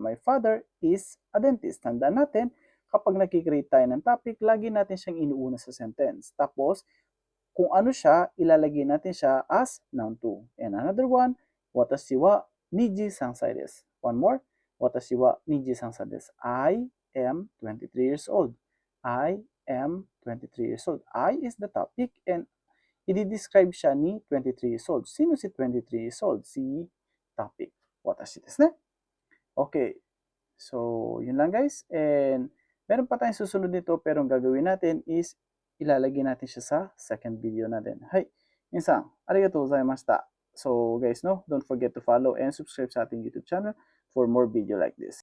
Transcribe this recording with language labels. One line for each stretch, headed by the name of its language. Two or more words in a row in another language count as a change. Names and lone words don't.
English: My father is a dentist.
Filipino: Tandaan natin, kapag nakikreate tayo ng topic, lagi natin siyang inuuna sa sentence. Tapos, kung ano siya, ilalagay natin siya
English: as noun 2. And another one,
Japanese: 私は 23歳です.
English: One more,
Japanese: 私は 23歳です.
English: I am 23 years old. I am 23 years old. I is the topic and
Filipino: i-describe siya ni
English: 23 years old.
Filipino: Sino si
English: 23 years old?
Filipino: Si topic.
Japanese: 私ですね.
Filipino: Okay. So, yun lang guys. And meron pa tayong susunod nito pero ang gagawin natin is ilalagay natin siya sa
English: second video
Filipino: natin. Hay, minsan,
Japanese: ありがとうございました.
English: So guys, no, don't forget to follow and subscribe
Filipino: sa ating
English: YouTube channel for more video like this.